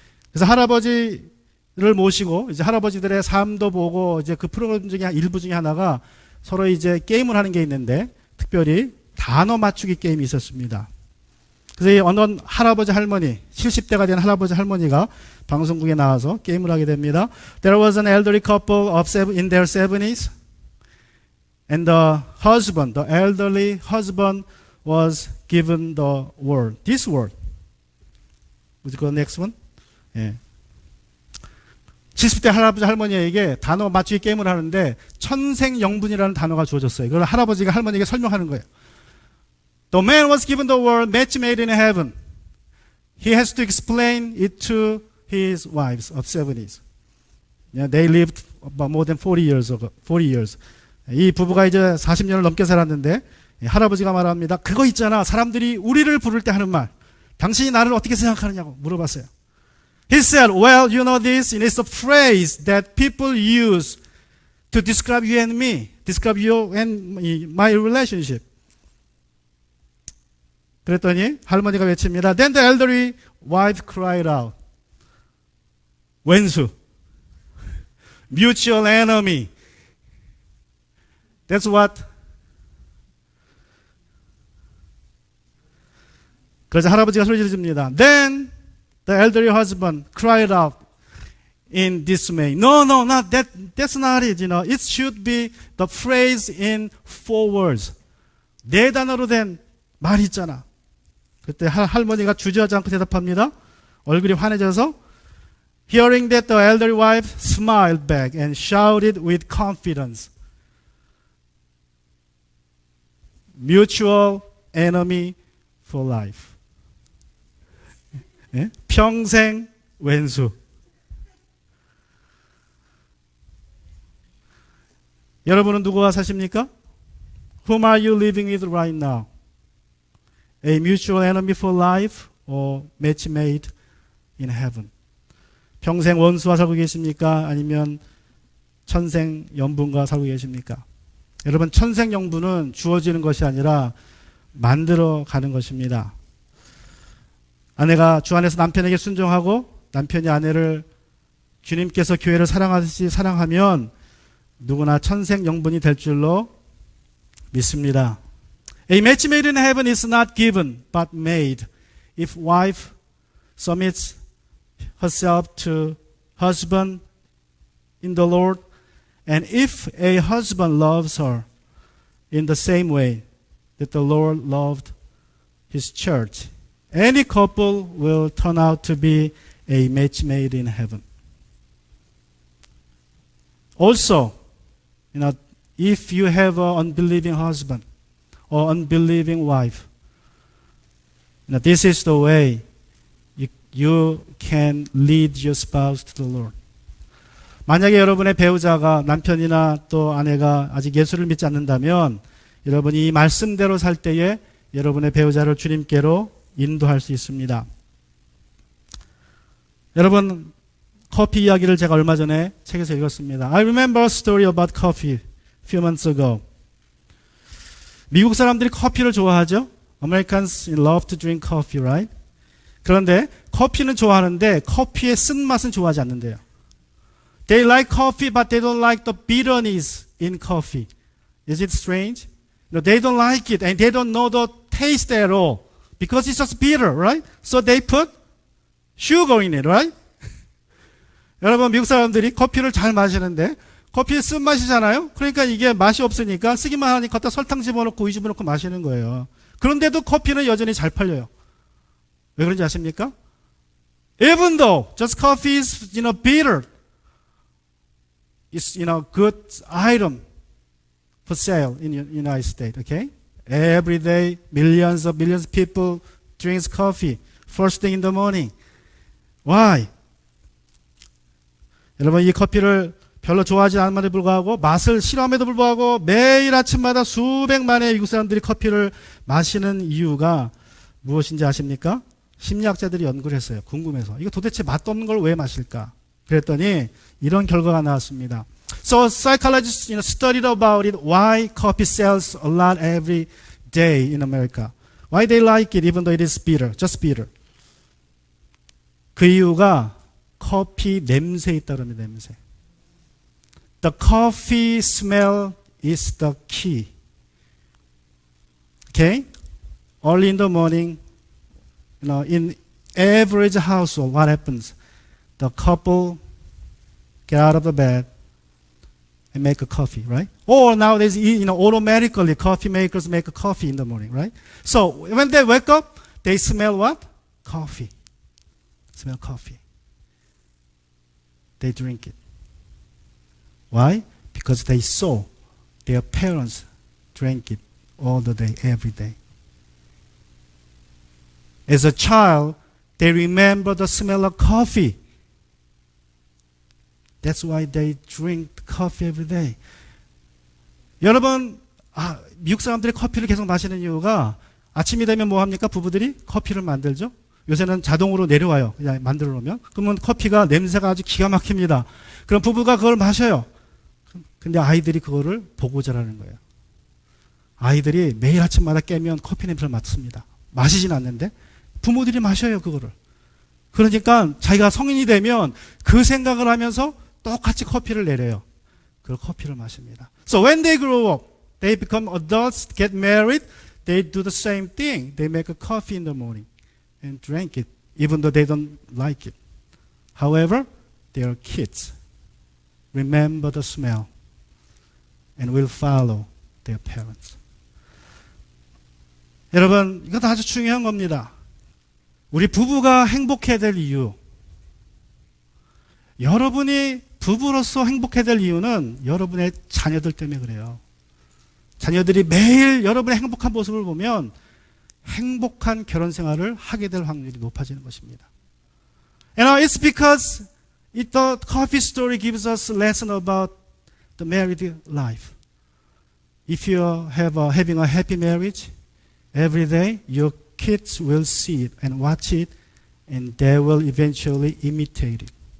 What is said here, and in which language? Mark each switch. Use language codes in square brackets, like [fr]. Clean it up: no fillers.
[ko] 그래서 할아버지를 모시고 이제 할아버지들의 삶도 보고 이제 그 프로그램 중에 일부 중에 하나가 서로 이제 게임을 하는 게 있는데 특별히 단어 맞추기 게임이 있었습니다. 그래서 이 어느 할아버지 할머니, 70대가 된 할아버지 할머니가 방송국에 나와서 게임을 하게 됩니다. [en] There was an elderly couple in their 70s. And the elderly husband was given the word. This word. Would you go next one? 예. [ko] 70대 할아버지 할머니에게 단어 맞추기 게임을 하는데 천생연분이라는 단어가 주어졌어요. 그걸 할아버지가 할머니에게 설명하는 거예요. [en] The man was given the word match made in heaven. He has to explain it to his wives of 70s. Yeah, they lived about more than 40 years ago. 40 years. [ko] 이 부부가 이제 40년을 넘게 살았는데 할아버지가 말합니다. 그거 있잖아. 사람들이 우리를 부를 때 하는 말. 당신이 나를 어떻게 생각하느냐고 물어봤어요. [en] He said, well, you know this, and it's a phrase that people use to describe you and me, describe you and my relationship. [ko] 그랬더니 할머니가 외칩니다. [en] Then the elderly wife cried out. [ko] 왼수. [en] Mutual enemy. That's what. [ko] 그래서 할아버지가 소리 지릅니다. [en] Then the elderly husband cried out in dismay. No, not that. That's not it. You know, it should be the phrase in 4 words. [ko] 4단어로 된 말이 있잖아. 그때 할머니가 주저하지 않고 대답합니다. 얼굴이 환해져서 [en] Hearing that, the elderly wife smiled back and shouted with confidence. Mutual enemy for life. 예? [ko] 평생 왼수. 여러분은 누구와 사십니까? [en] Whom are you living with right now? A mutual enemy for life or match made in heaven? [ko] 평생 원수와 살고 계십니까? 아니면 천생연분과 살고 계십니까? 여러분, 천생연분은 주어지는 것이 아니라 만들어 가는 것입니다. 아내가 주 안에서 남편에게 순종하고 남편이 아내를 주님께서 교회를 사랑하듯이 사랑하면 누구나 천생연분이 될 줄로 믿습니다. [en] A match made in heaven is not given but made. If wife submits herself to husband in the Lord, and if a husband loves her in the same way that the Lord loved his church, any couple will turn out to be a match made in heaven. Also, if you have an unbelieving husband or unbelieving wife, this is the way you can lead your spouse to the Lord. [ko] 만약에 여러분의 배우자가 남편이나 또 아내가 아직 예수를 믿지 않는다면 여러분이 이 말씀대로 살 때에 여러분의 배우자를 주님께로 인도할 수 있습니다. 여러분, 커피 이야기를 제가 얼마 전에 책에서 읽었습니다. [en] I remember a story about coffee a few months ago. [ko] 미국 사람들이 커피를 좋아하죠? [en] Americans love to drink coffee, right? [ko] 그런데 커피는 좋아하는데 커피의 쓴맛은 좋아하지 않는데요. [en] They like coffee, but they don't like the bitterness in coffee. Is it strange? No, they don't like it, and they don't know the taste at all because it's just bitter, right? So they put sugar in it, right? [ko] 여러분, 미국 사람들이 커피를 잘 마시는데 커피의 쓴맛이잖아요. 그러니까 이게 맛이 없으니까 쓰기만 하니까 걷다 설탕 집어넣고 우유 집어넣고 마시는 거예요. 그런데도 커피는 여전히 잘 팔려요. 왜 그런지 아십니까? [en] Even though just coffee is, bitter, it's, good item for sale in the United States, okay? Every day, millions of people drinks coffee first thing in the morning. Why? [ko] 여러분, 이 커피를 별로 좋아하지 않음에도 불구하고 맛을 싫어함에도 불구하고 매일 아침마다 수백만의 미국 사람들이 커피를 마시는 이유가 무엇인지 아십니까? 심리학자들이 연구를 했어요. 궁금해서. 이거 도대체 맛도 없는 걸 왜 마실까? 그랬더니 이런 결과가 나왔습니다. [en] So psychologists studied about it. Why coffee sells a lot every day in America? Why they like it even though it is bitter, just bitter? [ko] 그 이유가 커피 냄새에 있다는 냄새. [en] The coffee smell is the key. Okay? Early in the morning, in average household, what happens? The couple get out of the bed and make a coffee, right? Or nowadays, automatically coffee makers make a coffee in the morning, right? So when they wake up, they smell what? Coffee. Smell coffee. They drink it. Why? Because they saw their parents drink it all the day, every day. As a child, they remember the smell of coffee. That's why they drink coffee every day. [ko] 여러분, 미국 사람들이 커피를 계속 마시는 이유가 아침이 되면 뭐 합니까? 부부들이 커피를 만들죠. 요새는 자동으로 내려와요. 그냥 만들어 놓으면. 그러면 커피가 냄새가 아주 기가 막힙니다. 그럼 부부가 그걸 마셔요. 근데 아이들이 그거를 보고 자라는 거예요. 아이들이 매일 아침마다 깨면 커피 냄새를 맡습니다. 마시진 않는데 부모들이 마셔요, 그거를. 그러니까 자기가 성인이 되면 그 생각을 하면서 똑같이 커피를 내려요. 그 커피를 마십니다. [en] So when they grow up, they become adults, get married, they do the same thing. They make a coffee in the morning and drink it, even though they don't like it. However, their kids remember the smell and will follow their parents. [ko] 여러분, 이것도 아주 중요한 겁니다. 우리 부부가 행복해야 될 이유. 여러분이 부부로서 행복해야 될 이유는 여러분의 자녀들 때문에 그래요. 자녀들이 매일 여러분의 행복한 모습을 보면 행복한 결혼 생활을 하게 될 확률이 높아지는 것입니다. [en] And it's because the coffee story gives us a lesson about the married life. If you have having a happy marriage, every day your kids will see it and watch it, and they will eventually imitate it.